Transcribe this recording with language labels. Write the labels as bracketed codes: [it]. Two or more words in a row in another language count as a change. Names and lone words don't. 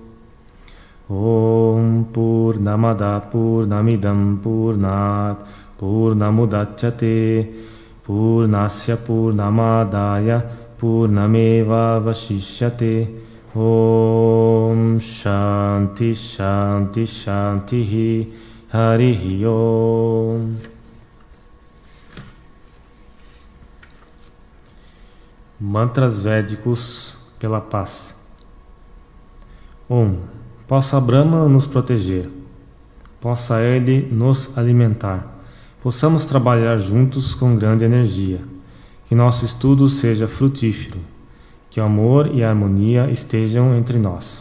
[sa] ॐ पूर्णमदः पूर्णमिदं पूर्णात् पूर्णमुदच्यते पूर्णस्य पूर्णमादाय पूर्णमेव वशिष्यते. ॐ शान्तिः शान्तिः शान्तिः. हरिः ॐ. [pt] Mantras Védicos pela paz. Om. Possa Brahma nos proteger, possa Ele nos alimentar, possamos trabalhar juntos com grande energia, que nosso estudo seja frutífero, que o amor e a harmonia estejam entre nós.